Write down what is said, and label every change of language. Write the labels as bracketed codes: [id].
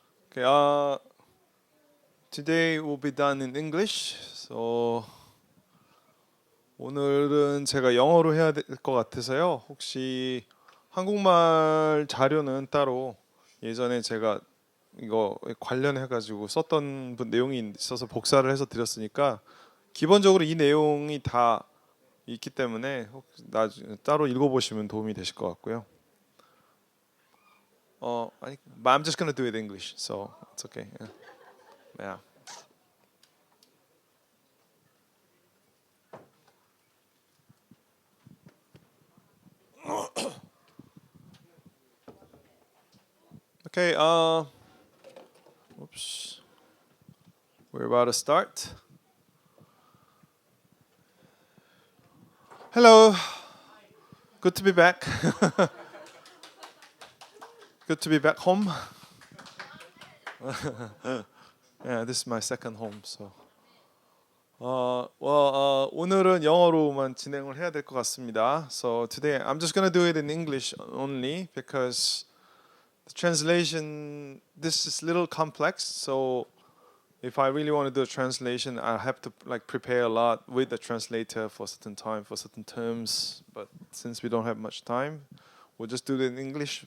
[en] Okay, today will be done in English. [ko] So 오늘은 제가 영어로 해야 될 것 같아서요. 혹시 한국말 자료는 따로 예전에 제가 이거 관련해 가지고 썼던 내용이 있어서 복사를 해서 드렸으니까 기본적으로 이 내용이 다 있기 때문에 혹시 나중에 따로 읽어보시면 도움이 되실 것 같고요. [en] 아니, but I'm just gonna do it in English, so it's okay. Yeah. Yeah. Okay. Oops. We're about to start. Hello. Good to be back. Good to be back home. Yeah, this is my second home. So. [ko] 오늘은 영어로만 진행을 해야 될 것 같습니다. [en] So today I'm just gonna do it in English only because the translation this is a little complex. So if I really want to do a translation, I have to like prepare a lot with the translator for certain time for certain terms. But since we don't have much time, we'll just do it in English.